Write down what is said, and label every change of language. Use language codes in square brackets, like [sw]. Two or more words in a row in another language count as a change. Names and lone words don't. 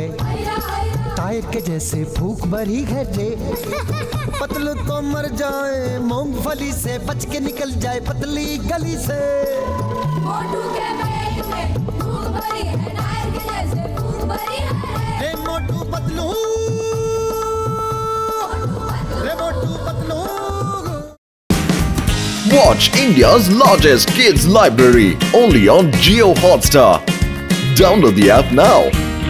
[hi] टायर के जैसे भूख भरी है रे पतलू तो मर जाए मूंगफली से बच के निकल जाए पतली गली से मोटू के पेट में भूख भरी है टायर के जैसे भूख भरी है रे मोटू पतलू रे मोटू पतलू [en] Watch India's largest kids library only on Jio Hotstar. Download the app now.